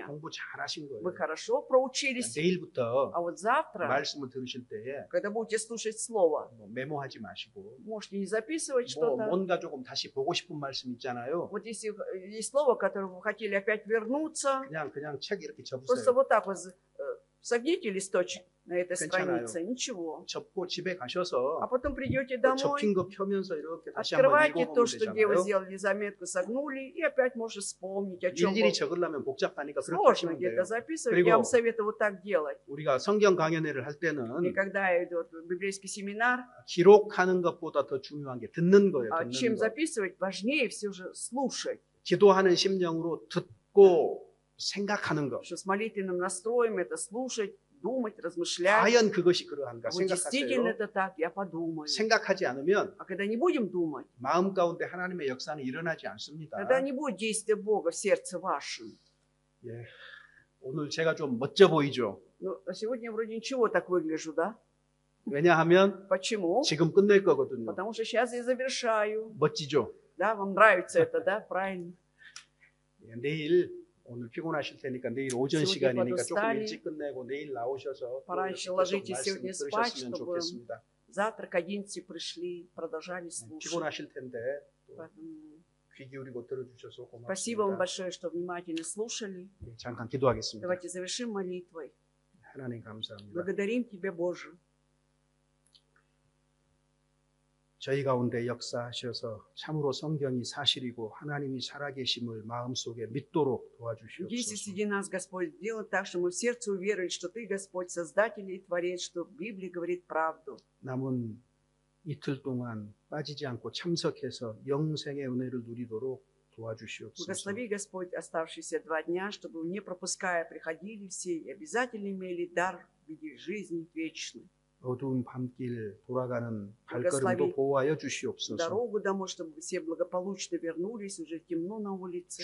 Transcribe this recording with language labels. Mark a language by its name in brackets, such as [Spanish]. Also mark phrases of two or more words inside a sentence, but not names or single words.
[Korean] 공부 잘하신 [Russian] вы [Korean] 거예요. [Russian] хорошо проучились, [Korean] 내일부터 [Russian] а вот завтра, [Korean] 말씀을 들으실 때에 [Russian] когда будете слушать Слово, [Korean] 뭐 메모하지 마시고 [Russian] можете не записывать [Korean] 뭐 [Russian] что-то. [Korean] 뭔가 조금 다시 보고 싶은 말씀 있잖아요. [Russian] Вот если есть слово, к которому вы хотели опять вернуться, [Korean] 그냥 책 이렇게 [Russian] просто [Korean] 접으세요. [Russian] вот так вот согните листочек на этой [Korean] 괜찮아요. [Russian] странице, ничего. [Korean] 접고 집에 [Russian] А [Korean] 가셔서 [Russian] потом придете [Korean] 그 [Russian] домой, [Korean] 접힌 거 펴면서 이렇게 다시 한번 [Russian] открывайте то, [Korean] 읽어보면 [Russian] что где вы [Korean] 되잖아요. [Russian] сделали заметку, согнули, и опять можете вспомнить, о чем [Korean] 일일이 [Russian] было. [Korean] 적으려면 복잡하니까 그렇게 [Russian] Сложно [Korean] 하시면 [Russian] где-то [Korean] 돼요. [Russian] записывать, [Korean] 그리고 [Russian] я вам советую вот так делать. [Korean] 우리가 성경 강연회를 할 [Russian] И [Korean] 때는 [Russian] когда идет библейский семинар, [Korean] 기록하는 것보다 더 중요한 게 듣는 거예요. [Russian] чем [Korean] 듣는 거. [Russian] записывать, важнее все же слушать. [Korean] 기도하는 심령으로 듣고 생각하는 것. [Russian] Что с молитвенным настроем это слушать, думать, размышлять. [Korean] 과연 그것이 그러한가 [Russian] Вот действительно [Korean] 생각하세요. [Russian] это так, я подумаю. [Korean] 생각하지 않으면 [Russian] А когда не будем думать, [Korean] 마음 가운데 하나님의 역사는 일어나지 않습니다. [Russian] тогда не будет действия Бога в сердце вашем. [Korean] 예. 오늘 제가 좀 멋져 보이죠. [Russian] Ну, а сегодня вроде ничего так выгляжу, да? [Korean] 왜냐하면 [Russian] Почему? [Korean] 지금 끝낼 거거든요. [Russian] Потому что сейчас я завершаю. [Korean] 멋지죠. [Russian] Да, вам нравится это, да? Правильно. [Korean] 예, 내일 오늘 피곤하실 테니까 내일 오전 [Russian] сегодня [Korean] 시간이니까 조금 [Russian] подустали. [Korean] 일찍 끝내고 내일 나오셔서 또 [Russian] Пораньше [Korean] 계속 [Russian] ложитесь [Korean] 말씀 [Russian] сегодня спать, [Korean] 들으셨으면 [Russian] чтобы [Korean] 좋겠습니다. [Russian] завтра к 11 пришли, продолжали [Korean] 네, [Russian] слушать. [Korean] 피곤하실 텐데 또 [Russian] Поэтому [Korean] 귀 기울이고 들어주셔서 [Russian] спасибо вам [Korean] 고맙습니다. [Russian] большое, что внимательно слушали. [Korean] 예, 잠깐 기도하겠습니다. [Russian] Давайте завершим молитвой. [Korean] 하나님 감사합니다. [Russian] Благодарим Тебя, Боже. [Korean] 저희 가운데 역사하셔서 참으로 성경이 사실이고 하나님이 살아계심을 마음속에 믿도록 [Russian] Здесь и [Korean] 도와주시옵소서. [Russian] среди нас, Господь, сделай так, что мы в сердце уверовали, что Ты, Господь, Создатель и Творец, что Библия говорит правду. [Korean] 남은 이틀 동안 빠지지 않고 참석해서 영생의 은혜를 누리도록 도와주시옵소서. [Russian] Благослови, Господь, оставшиеся 2 дня, чтобы, не пропуская, приходили все и обязательно имели дар в виде жизни вечной. [Korean] 어두운 밤길 돌아가는 [Russian] благослови [Korean] 발걸음도 보호하여 주시옵소서. [Russian] Дорогу домой, чтобы все благополучно вернулись, уже темно на улице.